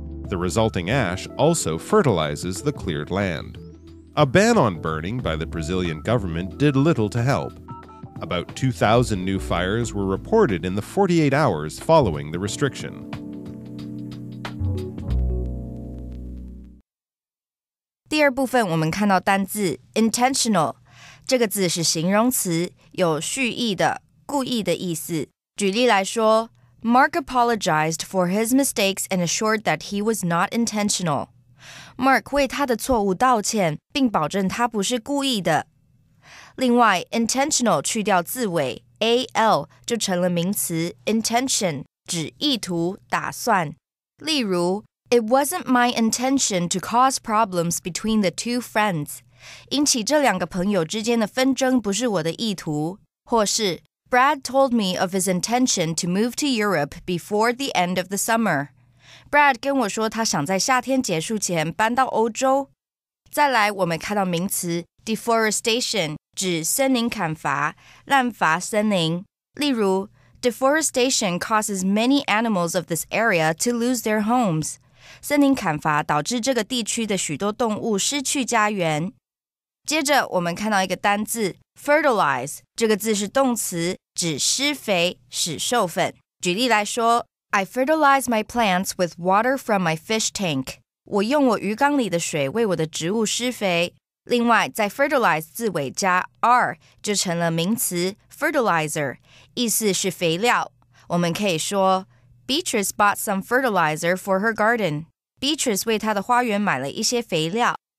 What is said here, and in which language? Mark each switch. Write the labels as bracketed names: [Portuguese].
[English] The resulting ash also fertilizes the cleared land. A ban on burning by the Brazilian government did little to help. About 2,000 new fires were reported in the 48 hours following the restriction. [Chinese] 第二部分我们看到单字 intentional， 这个字是形容词，有蓄意的、故意的意思。举例来说 [English] Mark apologized for his mistakes and assured that he was not intentional. [Chinese] Mark 为他的错误道歉，并保证他不是故意的。另外 intentional 去掉字尾 al 就成了名词 intention， 指意图、打算。 [English] 例如It wasn't my intention to cause problems between the two friends. [Chinese] 引起这两个朋友之间的纷争不是我的意图。 [English] 或是 Brad told me of his intention to move to Europe before the end of the summer. [Chinese] Brad 跟我说他想在夏天结束前搬到欧洲。再来我们看到名词 deforestation， 指森林砍伐、滥伐森林。 [English] 例如 Deforestation causes many animals of this area to lose their homes. [Chinese] 森林砍伐导致这个地区的许多动物失去家园。接着我们看到一个单字 fertilize， 这个字是动词，指施肥、使授粉。举例来说 [English] I fertilize my plants with water from my fish tank. [Chinese] 我用我鱼缸里的水为我的植物施肥。另外在 fertilize 字尾加 r 就成了名词 fertilizer， 意思是肥料。我们可以说 [English] Beatrice bought some fertilizer for her garden. [Chinese] Beatrice 为她的花园买了一些肥料。